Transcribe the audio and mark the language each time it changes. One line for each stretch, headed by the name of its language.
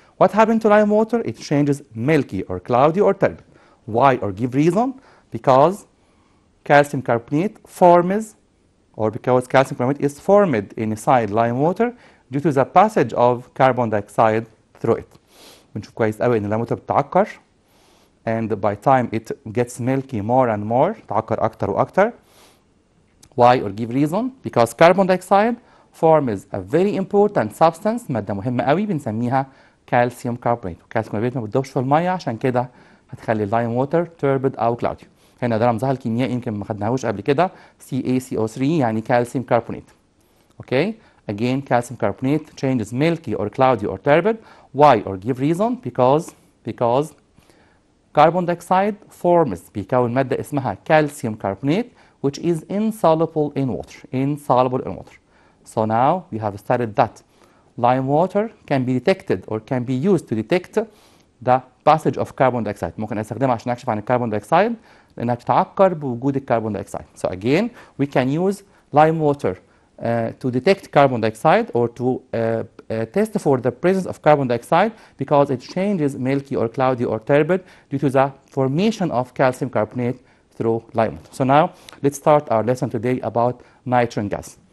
English: What happened to lime water? It changes milky or cloudy or turbid. Why or give reason? Because calcium carbonate forms, or because calcium carbonate is formed inside lime water due to the passage of carbon dioxide through it.
Arabic: بنشوف كويس قوي ان اللايم ووتر بتعكر،
English: and by time it gets milky more and more،
Arabic: تعكر اكتر واكتر.
English: Why or give reason? Because carbon dioxide forms a very important substance،
Arabic: مادة مهمة قوي بنسميها
English: calcium carbonate.
Arabic: calcium carbonate ما بتدوبش في المية، عشان كده هتخلي اللايم ووتر turbid او cloudy. هنا ده رمزها الكيميائي يمكن ما خدناهوش قبل كده، CaCO3 يعني calcium carbonate.
English: Okay? Again, calcium carbonate changes milky or cloudy or turbid. Why or give reason? Because carbon dioxide forms
Arabic: بيكون مادة اسمها
English: calcium carbonate which is insoluble in water. So now we have studied that lime water can be detected or can be used to detect the passage of carbon dioxide.
Arabic: ممكن استخدمها عشان اكشف عن الكربون دايوكسيد لانها بتتعكر بوجود الكربون دايوكسيد.
English: So again, we can use lime water to detect carbon dioxide or to test for the presence of carbon dioxide because it changes milky or cloudy or turbid due to the formation of calcium carbonate through lime water. So now let's start our lesson today about nitrogen gas.